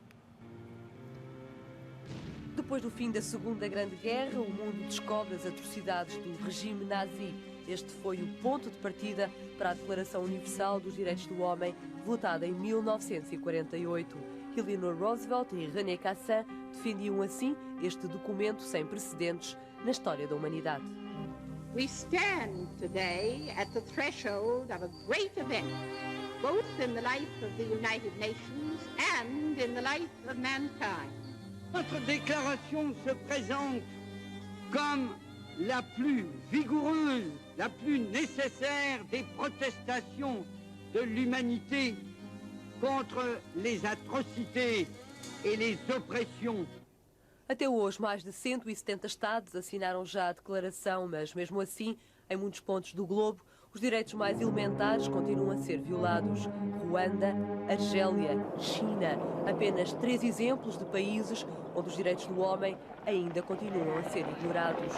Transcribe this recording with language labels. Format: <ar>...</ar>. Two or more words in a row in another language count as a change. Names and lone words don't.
<pt>Depois do fim da Segunda Grande Guerra, o mundo descobre as atrocidades do regime nazi. Este foi o ponto de partida para a Declaração Universal dos Direitos do Homem, votada em 1948. Eleanor Roosevelt e René Cassin defendiam assim este documento sem precedentes na história da humanidade.</pt> <en>We stand today at the threshold of a great event, both in the life of the United Nations and in the life of mankind.</en> <fr>Notre déclaration se présente comme la plus vigoureuse, la plus nécessaire des protestations de l'humanité contre les atrocités et les oppressions.</fr> <pt>Até hoje, mais de 170 Estados assinaram já a declaração, mas mesmo assim, em muitos pontos do globo, os direitos mais elementares continuam a ser violados. Ruanda, Argélia, China, apenas 3 exemplos de países onde os direitos do homem ainda continuam a ser ignorados.</pt>